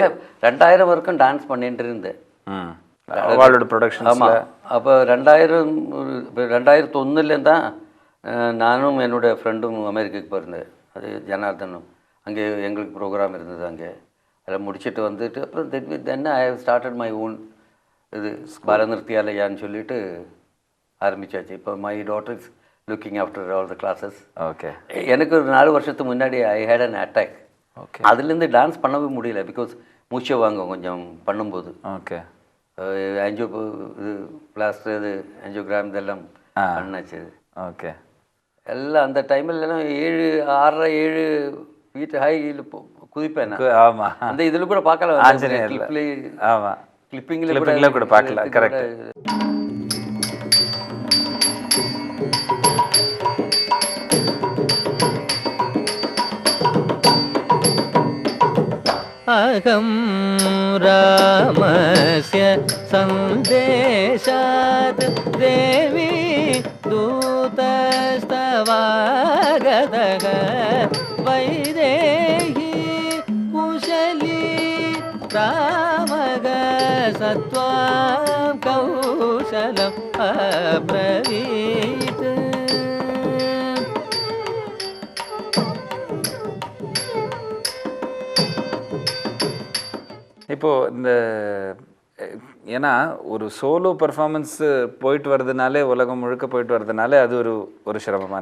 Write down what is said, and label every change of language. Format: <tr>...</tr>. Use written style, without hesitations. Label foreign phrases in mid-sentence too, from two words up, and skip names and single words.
<ta>2000 வரைக்கும் டான்ஸ் பண்ணிட்டு இருந்தேன். அவளோட ப்ரொடக்ஷன். ஆமாம். அப்போ 2001 தான் நானும் என்னோடய ஃப்ரெண்டும் அமெரிக்காவுக்கு போயிருந்தேன். அது ஜனார்தனும். அங்கே எங்களுக்கு ப்ரோக்ராம் இருந்தது. அங்கே அதில் முடிச்சுட்டு வந்துட்டு அப்புறம்</ta> <en>then I have started my own</en> <ta>இது பாலநிருத்தியாலயான்னு சொல்லிட்டு ஆரம்பித்தாச்சு.</ta> <en>இப்போ my daughter is looking after all the classes.</en> <ta>ஓகே. எனக்கு ஒரு 4 வருஷத்துக்கு முன்னாடி</ta> <en>I had an attack.</en> <ta>ஓகே. அதுலேருந்து டான்ஸ் பண்ணவே முடியல. பிகாஸ் மூச்சை வாங்கும் கொஞ்சம் பண்ணும்போது. ஓகே. ஆன்ஜியோ இது பிளாஸ்டர் இது ஆன்ஜியோகிராம் இதெல்லாம் பண்ணாச்சு. ஓகே. எல்லாம் அந்த டைமில் எல்லாம் 6:30-7</ta> <en>feet high</en> <ta>குதிப்பேன். ஆமாம். அந்த இதில் கூட பார்க்கலாம். ஆமாம், கிளிப்பிங்கில் கூட பார்க்கலாம். கரெக்ட்.</ta> <sa>अहं रामस्य सन्देशात् देवी दूतस्तवागतः वैदेही कुशली त्वां कौशलम् अब्रवीत्</sa> <ta>இப்போ இந்த ஏன்னா ஒரு</ta> <en>solo performance</en> <ta>போயிட்டு வர்றதுனாலே உலகம் முழுக்க போயிட்டு வர்றதுனாலே அது ஒரு சிரமமான</ta>